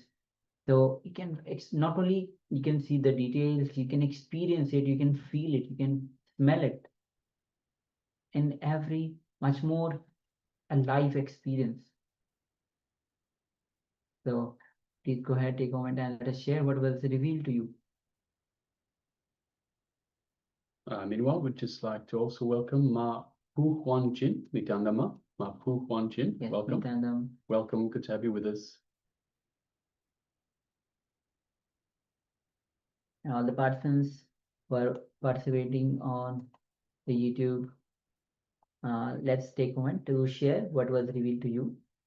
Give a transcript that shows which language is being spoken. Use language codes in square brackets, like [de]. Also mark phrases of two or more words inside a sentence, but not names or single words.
[en] So you can, it's not only you can see the details, you can experience it, you can feel it, you can smell it in every much more a life experience. So please go ahead, take a moment and let us share what was revealed to you. Meanwhile, we'd just like to also welcome Ma Pu Huan Jin, Nithyananda Ma Pu Huan Jin. Yes, Welcome. Nithyananda. Welcome, good to have you with us. And all the participants who are participating on the YouTube, let's take a moment to share what was revealed to you.